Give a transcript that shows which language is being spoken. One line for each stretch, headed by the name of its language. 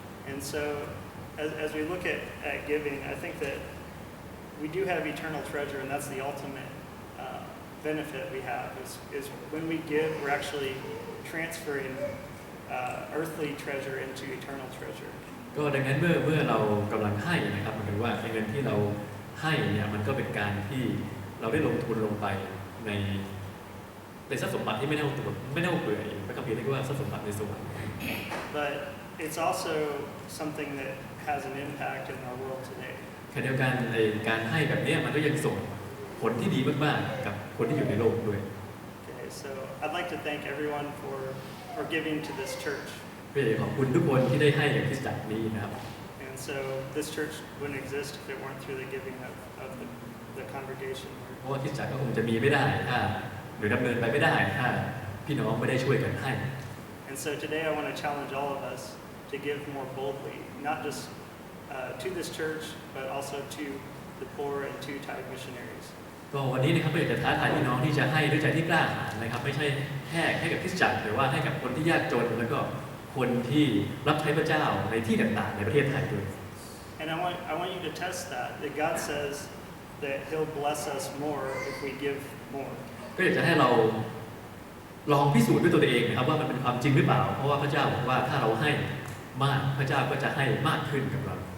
English: And so as we look at giving, I think that we do have eternal treasure, and that's the ultimate benefit we have is when we give, we're actually transferring earthly treasure into eternal treasure.
Thai: ก็ดังนั้นเมื่อเรากำลังให้นะครับมันเป็นว่าเงินที่เราให้เนี่ยมันก็เป็นการที่เราได้ลงทุนลงไปในทรัพย์สมบัติที่ไม่เน่าเปื่อยพระคัมภีร์เรียกว่าทรัพย์สมบัติในสวรรค์
English: But it's also something that has an impact in our world today.
Thai: ขณะเดียวกันการให้แบบนี้มันก็ยังส่งผลที่ดีมากๆกับคนที่อยู่ในโลกด้วย
English: Okay, so I'd like to thank everyone for giving to this church.
Thai: ก็อยากขอบคุณทุกคนที่ได้ให้กับคริสตจักรนี้นะครับ
English: And so this church wouldn't exist if it weren't through the giving of the congregation.
Thai: เพราะว่าคริสตจักรก็คงจะมีไม่ได้ถ้าหรือดำเนินไปไม่ได้ถ้าพี่น้องไม่ได้ช่วยกันให้
English: And so today I want to challenge all of us to give more boldly, not just to this church, but also to the poor and to Thai missionaries.
Thai: ก็วันนี้นะครับก็อยากจะท้าทายพี่น้องที่จะให้ด้วยใจที่กล้าหาญนะครับไม่ใช่แค่ให้กับคริสตจักรแต่ว่าให้กับคนที่ยากจนแล้วก็คนที่รับใช้พระเจ้าในที่ต่างๆในประเทศไทยด้วย
English: And I want you to test that God says that He'll bless us more if we give more.
Thai: ก็อยากจะให้เราลองพิสูจน์ด้วยตัวเองนะครับว่ามันเป็นความจริงหรือเปล่าเพราะว่าพระเจ้าบอกว่าถ้าเราให้ มากพระเจ้าก็จะให้มากขึ้นกับเรา